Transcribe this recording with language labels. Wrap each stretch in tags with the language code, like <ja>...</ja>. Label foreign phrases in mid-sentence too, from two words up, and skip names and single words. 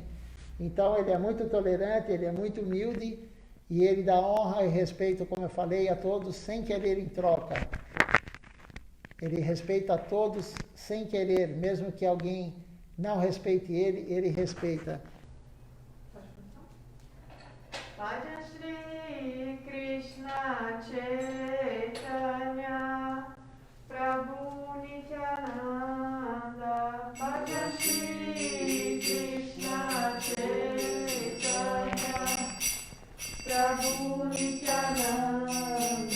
<pt>Então ele é muito tolerante, ele é muito humilde e ele dá honra e respeito, como eu falei, a todos sem querer em troca. Ele respeita a todos sem querer, mesmo que alguém não respeite ele, ele respeita.</pt> <sa>Bhajan Shri Krishna Chaitanya Prabhu Nityananda. Bhajan Shri Krishna Chaitanya Prabhu Nityananda.</sa>